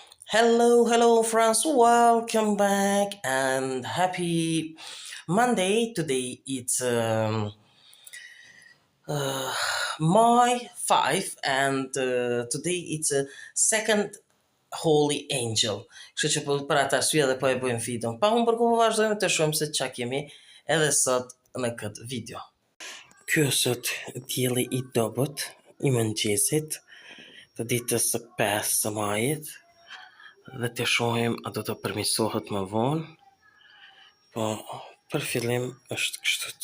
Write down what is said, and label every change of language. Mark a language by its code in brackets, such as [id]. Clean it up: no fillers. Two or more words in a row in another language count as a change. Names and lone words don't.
[en] Hello, friends. Welcome back and happy Monday. Today it's May 5 and today it's a second Holy Angel. [sq] Kështu që po për atë arsye dhe po e bëjmë videon. Pa humbur ku po vazhdojmë të shohim se çka kemi edhe sot në këtë video. Ky është sot dielli i dobët i mëngjesit të ditës së 5 të majit. Dhe të shohim a do të përmirësohet më vonë, po për fillim është kështu.